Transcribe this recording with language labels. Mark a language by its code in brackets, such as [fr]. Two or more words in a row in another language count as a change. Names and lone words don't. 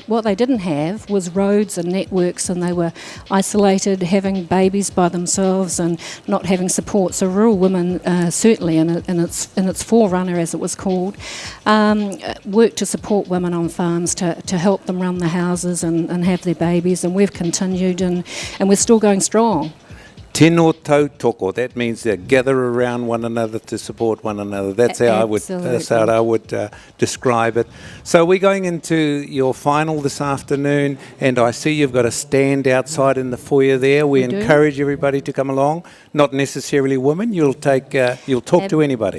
[en] what they didn't have was roads and networks, and they were isolated, having babies by themselves and not having support. So Rural Women, certainly in its forerunner, as it was called, worked to support women on farms to help them run the houses and have their babies, and we've continued, and we're still going strong. [mi] Tino tau toko. [en] That means they gather around one another to support one another. That's how I would describe it. So we're going into your final this afternoon, and I see you've got a stand outside in the foyer there. We encourage everybody to come along. Not necessarily women. You'll talk to anybody.